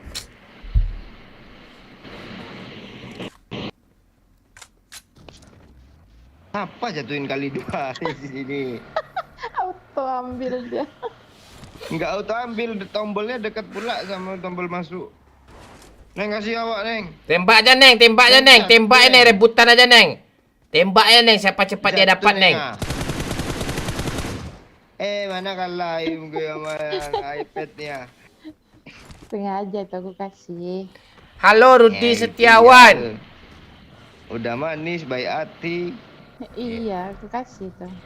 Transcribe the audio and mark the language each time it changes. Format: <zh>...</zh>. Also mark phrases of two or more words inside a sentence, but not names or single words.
<id>Apa jatuhin kali 2 di sini? Auto ambil dia. Enggak auto ambil, tombolnya dekat pula sama tombol masuk. Neng kasih awak, Neng. Tembak aja Neng, tembak Neng, rebutan aja Neng. Tembak aja Neng, siapa cepat dia dapat Neng. Mana kalah gue sama iPad-nya. Sengaja tuh aku kasih. Halo Rudi Setiawan. Udah manis, baik hati. Iya, aku kasih tuh.</id>